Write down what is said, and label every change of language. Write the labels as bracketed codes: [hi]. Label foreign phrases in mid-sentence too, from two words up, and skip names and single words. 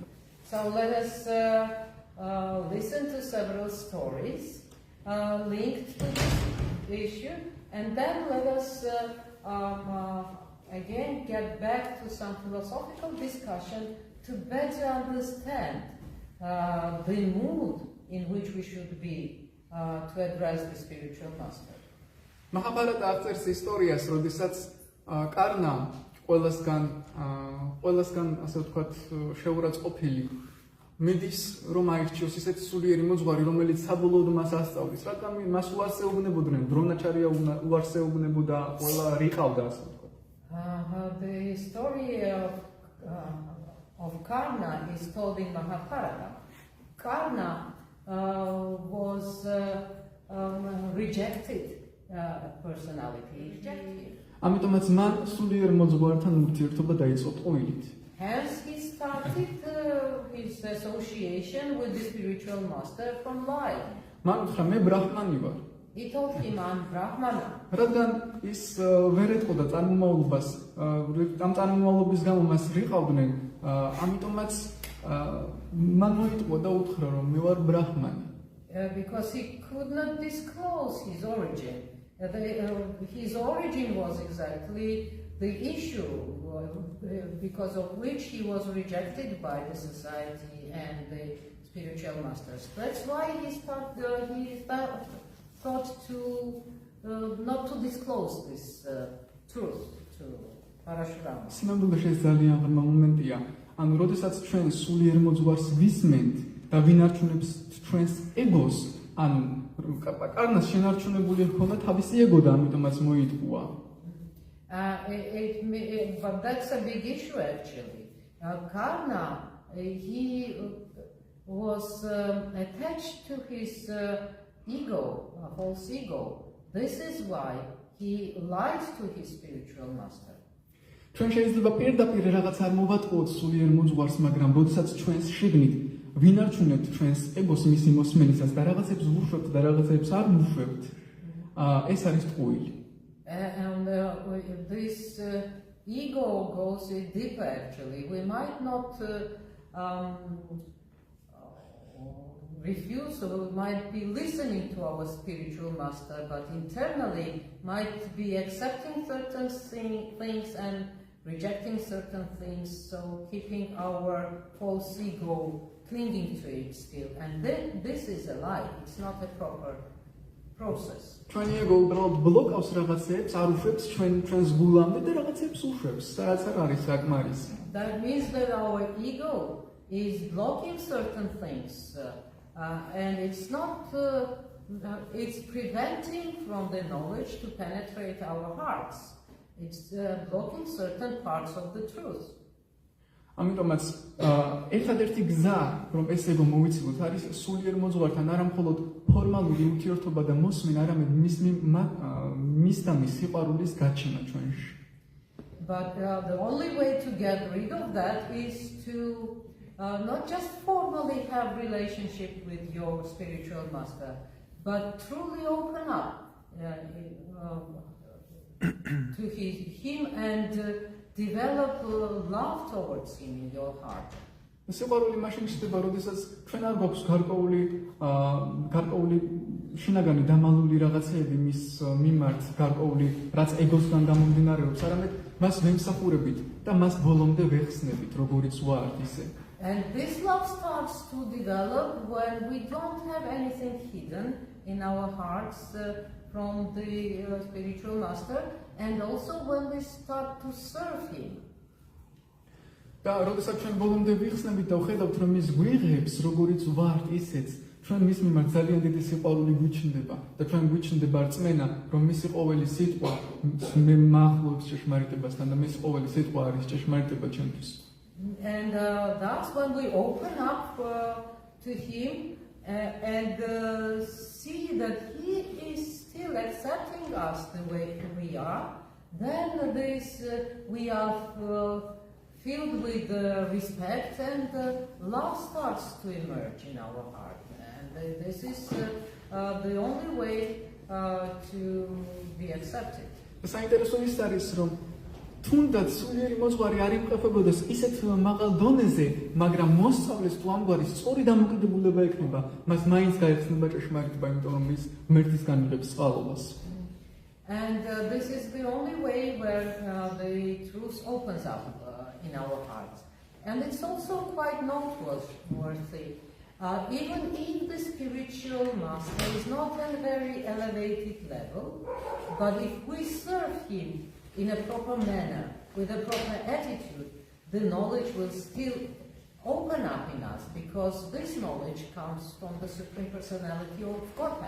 [en] So let us listen to several stories linked to this issue, and then let us again get back to some philosophical discussion to better understand the mood in which we should be to address the spiritual master. [ka] Mahabharata აღწერს ისტორიას, როდესაც კარნა ყველასგან ასე ვთქვათ შეურაცხყოფილი მიდის, რომ აირჩიოს ისეთი სულიერი მოძღვარი, რომელიც საბოლოოდ მას ასწავლის, რადგან მას უარსეუბნებოდნენ, დრონაჩარია უარსეუბნებოდა, ყველა რიყავდა ასე ვთქვათ. [en] The story of Karna is told in Mahabharata. Karna was rejected personality. [ka] ამიტომაც მან სულიერ მოძღვართან ურთიერთობა დაიწყო ტყუილით. [en] Hence he started his association with the spiritual master from life. [ka] მან უთხრა, მე ბრაჰმანი ვარ. [en] He told him, I'm Brahmana. [ka] რადგან ის ვერ ეტყოდა წარმომავლობას, ამ წარმომავლობის გამო მას რიყავდნენ, ამიტომაც მან მოიტყვა და უთხრა, რომ მე ვარ ბრაჰმანი. [en] Because he could not disclose his origin. His origin was exactly the issue because of which he was rejected by the society and the spiritual masters. That's why he thought to not to disclose this truth to Parashurama. [ka] სინამდვილეში ეს ძალიან ღრმა მომენტია. ანუ როდესაც ჩვენ სულიერ მოძღვარს ვისმენთ და ვინარჩუნებს ჩვენს ეგოს, ანუ კარნას შენარჩუნებული ჰქონდა თავისი ეგო და ამიტომაც მოიტყუა. [en] But that's a big issue actually. Karna, he was attached to his ego, a false ego. This is why he lied to his spiritual master. [ka] ჩვენ შეიძლება პირდაპირ რაღაც არ მოვატყუოთ სულიერ მოძღვარს, მაგრამ როდესაც ჩვენს შიგნით ვინარჩუნებთ ჩვენს ეგოს მისი მოსმენისას და რაღაცებს ვუშვებთ და რაღაცებს არ ვუშვებთ, ეს არის ტყუილი. [en] And this ego goes deeper actually. We might not refuse, or we might be listening to our spiritual master, but internally might be accepting certain things and rejecting certain things, so keeping our false ego clinging to it still. And then this is a lie, it's not a proper process. [ka] ჩვენი ეგო უბრალოდ ბლოკავს რაღაცებს, არ უშვებს ჩვენს გულამდე და რაღაცებს უშვებს, სადაც არ არის საკმარისი. [en] That means that our ego is blocking certain things, and it's not, it's preventing from the knowledge to penetrate our hearts. It's blocking certain parts of the truth. [ka] ამიტომაც ერთადერთი გზა, რომ ეს ეგო მოვიცილოთ, არის სულიერ მოძღვართან არა მხოლოდ ფორმალური ურთიერთობა და მოსმენა, არამედ მის და მის სიყვარულის გაჩენა ჩვენში. [en] But the only way to get rid of that is to not just formally have relationship with your spiritual master, but truly open up to him and develop love towards him in your heart. [ka] სიყვარული მაშინ ხდება, როდესაც ჩვენ არ გვაქვს გარკვეული შინაგანი დამალული რაღაცეები მის მიმართ, გარკვეული რაც ეგოსგან გამომდინარეობს, არამედ მას ვემსახურებით და მას ბოლომდე ვეხსნებით, როგორიც ვართ ისე. [en] And this love starts to develop when we don't have anything hidden in our hearts from the spiritual master, and also when we start to serve him. [ka] და როდესაც ჩვენ ბოლომდე ვიხსნებით და ვხედავთ, რომ ის გვიღებს, როგორიც ვართ ისეც, ჩვენ მის მიმართ ძალიან დიდი სიყვარული გვიჩნდება და ჩვენ გვიჩნდება რწმენა, რომ მისი ყოველი სიტყვა მე მახლობს ჭეშმარიტებასთან და მისი ყოველი სიტყვა არის ჭეშმარიტება ჩემთვის. [en] And that's when we open up to him and see that he is still accepting us the way we are. Then we are filled with respect, and love starts to emerge in our heart. And this is the only way to be accepted. [ka] საინტერესო ის არის, რომ თუნდაც სულიერი მოძღვარი არ იმყოფებოდეს ისეთ მაღალ დონეზე, მაგრამ მოსწავლეს თუ ამგვარი სწორი დამოკიდებულება ექნება, მას მაინც გაეხსნება ჭეშმარიტება, იმიტომ რომ ის ღმერთისგან იღებს წყალობას. [en] And this is the only way where the truth opens up in our hearts. And it's also quite noteworthy. Even if the spiritual master is not at a very elevated level, but if we serve him in a proper manner, with a proper attitude, the knowledge will still open up in us, because this knowledge comes from the Supreme Personality of Godhead.